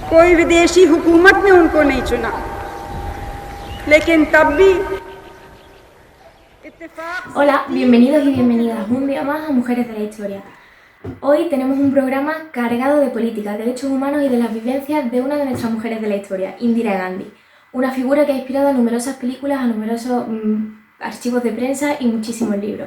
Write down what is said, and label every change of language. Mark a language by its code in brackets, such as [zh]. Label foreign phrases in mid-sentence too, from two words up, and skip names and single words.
[hi] कोई विदेशी हुकूमत ने उनको नहीं चुना, लेकिन तब भी [es] Hola, bienvenidos y bienvenidas un día más a Mujeres de la Historia. Hoy tenemos un programa cargado de política, derechos humanos y de las vivencias de una de nuestras mujeres de la historia, Indira Gandhi, una figura que ha inspirado a numerosas películas, a numerosos archivos de prensa y muchísimos libros.